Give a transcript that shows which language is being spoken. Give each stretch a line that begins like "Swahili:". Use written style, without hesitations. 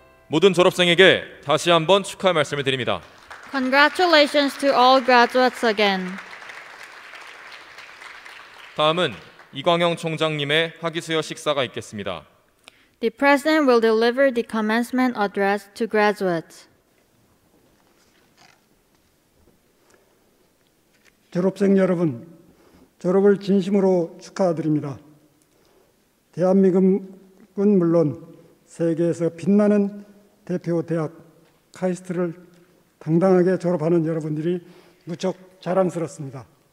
Korean: 모든 졸업생에게 다시 한번 축하의 말씀을 드립니다.
English: Congratulations to all graduates again.
Korean: 다음은 이광영 총장님의 학위수여 식사가 있겠습니다.
English: The President will deliver the commencement address to graduates.
Korean: 졸업생 여러분, 졸업을 진심으로 축하드립니다. 대한민국은 물론 세계에서 빛나는 대표 대학 카이스트를 당당하게 졸업하는 여러분들이 무척 자랑스럽습니다.